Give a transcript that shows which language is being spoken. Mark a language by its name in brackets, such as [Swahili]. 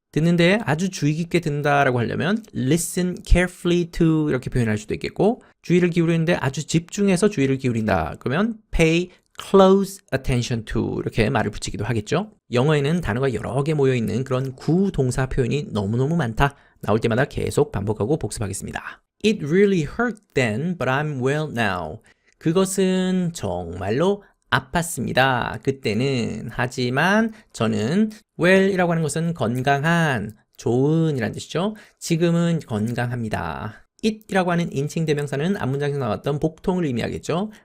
[Korean] 듣는데 아주 주의 깊게 듣는다 라고 하려면 [English] listen carefully to [Korean] 이렇게 표현할 수도 있겠고 주의를 기울이는데 아주 집중해서 주의를 기울인다 그러면 [English] pay close attention to [Korean] 이렇게 말을 붙이기도 하겠죠. 영어에는 단어가 여러 개 모여있는 그런 구동사 표현이 너무너무 많다. 나올 때마다 계속 반복하고 복습하겠습니다. [English] It really hurt then, but I'm well now. [Korean] 그것은 정말로 아팠습니다. 그때는. 하지만 저는 well이라고 하는 것은 건강한, 좋은 이란 뜻이죠. 지금은 건강합니다. it이라고 하는 인칭 대명사는 앞문장에서 나왔던 복통을 의미하겠죠.